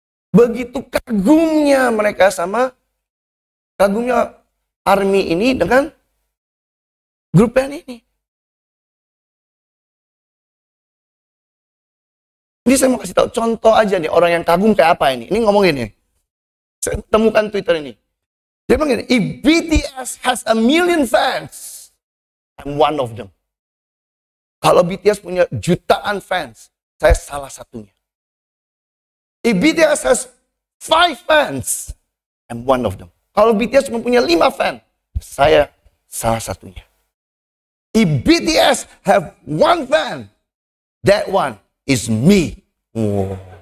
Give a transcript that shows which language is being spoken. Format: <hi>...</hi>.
<id>Begitu kagumnya mereka kagumnya Army ini dengan grup band ini. Ini saya mau kasih tahu contoh aja nih, orang yang kagum kayak apa ini. Ini ngomongin nih. Saya temukan Twitter ini. Dia bilang gini,</id> <en>if BTS has 1 million fans, I'm one of them.</en> <id>Kalau BTS punya jutaan fans, saya salah satunya.</id> <en>If BTS has 5 fans, I'm one of them.</en> <id>Kalau BTS mempunyai 5 fans, saya salah satunya.</id> <en>If BTS have 1 fan, that one is me. Oh.</en>